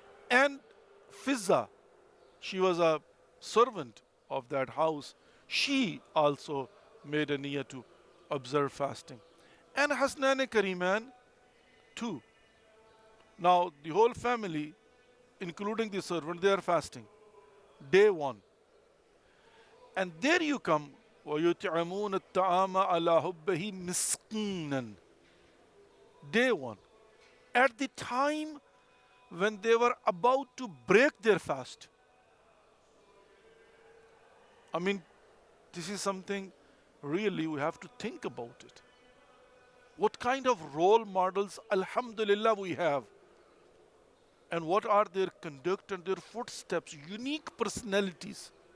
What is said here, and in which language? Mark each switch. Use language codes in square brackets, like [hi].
[en] And Fizza, she was a servant of that house, she also made a niyyah to observe fasting. And Hasnan Kariman too. Now the whole family, including the servant, they are fasting. Day one. And there you come, [ar] وَيُطْعِمُونَ الطَّعَامَ عَلَى حُبِّهِ مِسْكِينًا. [en] Day one. At the time when they were about to break their fast. This is something really we have to think about it. What kind of role models, alhamdulillah, we have, and what are their conduct and their footsteps, unique personalities.